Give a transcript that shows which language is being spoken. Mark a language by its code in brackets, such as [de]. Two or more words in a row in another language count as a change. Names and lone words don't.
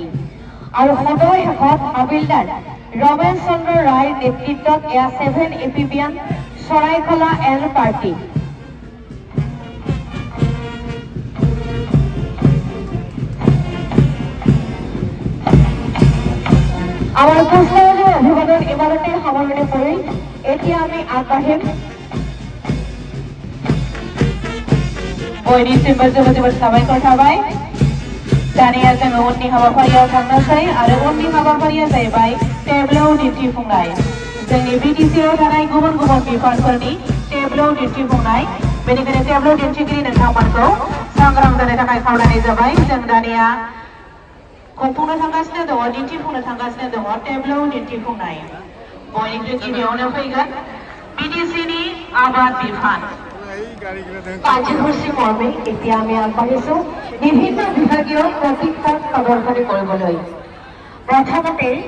[as] আৰু সদৌ শেষত হাবিলদাৰ ৰমেন চন্দ্ৰ ৰায়ৰ নেতৃত্বত 7 Amphibian Charaikala L Party. আমাৰ পুষ্পৰাজৰ অভিবাদন ইমানতে সামৰণি পৰিল. এতিয়া আমি আগবাঢ়িম [brx] बयनिसिम जोबोद जोबोद साबायखर थाबाय. दानिया जोङो उननि हाबाफारियाव थांनोसै आरो उननि हाबाफारिया जाहैबाय टेब्लौ दिन्थिफुंनाय. जोंनि BTCआव थानाय गुबुन गुबुन बिफानफोरनि टेब्लौ दिन्थिफुंनाय. बेनिखायनो टेब्लौ दिन्थिगिरि नोंथांमोनखौ सांग्रां जानो थाखाय खावलायनाय जाबाय. जों दानिया खुंफुंनो थांगासिनो दङ, दिन्थिफुंनो थांगासिनो दङ टेब्लौ दिन्थिफुंनाय. बयनिख्रुइ गिबियावनो फैगोन BTCनि आबाद बिफान. [as] কাৰ্যসূচী মৰ্মে এতিয়া আমি আগবাঢ়িছো বিভিন্ন বিভাগীয় প্ৰশিক্ষণ প্ৰদৰ্শনী কৰিবলৈ। প্ৰথমতে